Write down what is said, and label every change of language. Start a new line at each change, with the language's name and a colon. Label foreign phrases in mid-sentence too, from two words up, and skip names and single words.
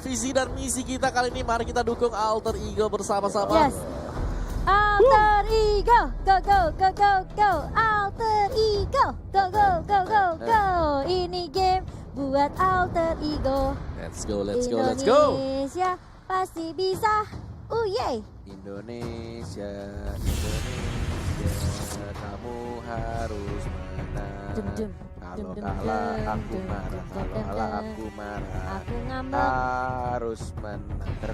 Indonesian: visi dan misi kita kali ini. Mari kita dukung Alter Ego bersama-sama.
English: Yes. Alter Ego, go go go go go. Alter Ego, go go go go go.
Indonesian: Ini game buat Alter Ego.
English: Let's go, let's go, let's go.
Indonesian: Indonesia pasti bisa. Yeay. Indonesia, kamu harus menang. Dum-dum. Kalau kalah aku marah, kalau kalah aku marah. Aku ngambek. Harus menang.